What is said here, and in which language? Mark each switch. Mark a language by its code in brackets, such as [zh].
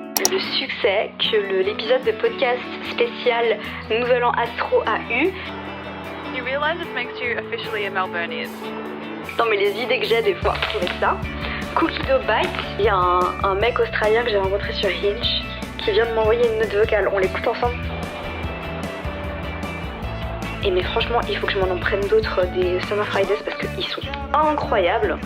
[fr] de succès que l'épisode de podcast spécial Nouvel An Astro a eu. [en] You realize it makes you officially a Melburnian. [fr] Non mais les idées que j'ai des fois pour trouver ça. Cookie Dough Bite, il y a un mec australien que j'ai rencontré sur Hinge qui vient de m'envoyer une note vocale, on l'écoute ensemble. Et mais franchement, il faut que je m'en prenne d'autres des Summer Fridays parce qu'ils sont incroyables.